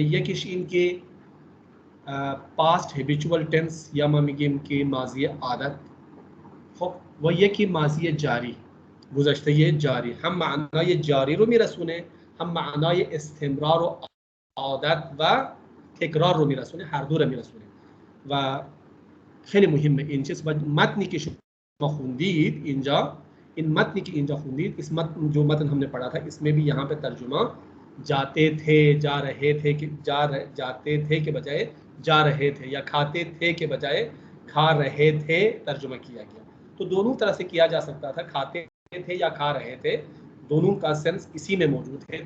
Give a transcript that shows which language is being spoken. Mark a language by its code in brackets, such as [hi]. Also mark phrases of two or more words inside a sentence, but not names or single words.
[fa] یکیش این که [en] past habitual tense [fa] یا ما میگیم که ماضی عادت، خب و یکی ماضی جاری گذشته جاری، هم معنای جاری رو میرسونه هم معنای استمرار و عادت و تکرار رو میرسونه، هر دو رو میرسونه و خیلی مهمه این چیز. و متنی که شما خوندید اینجا، این متنی که اینجا خوندید، [ur] اس مت جو متن ہم نے پڑھا تھا اس میں بھی یہاں پہ ترجمہ جاتے تھے جا رہے تھے کہ جاتے تھے کے بجائے جا رہے تھے یا کھاتے تھے کے بجائے کھا رہے تھے ترجمہ کیا گیا. تو دونوں طرح سے کیا جا سکتا تھا، کھاتے تھے یا کھا رہے تھے، دونوں کا سینس اسی میں موجود ہے.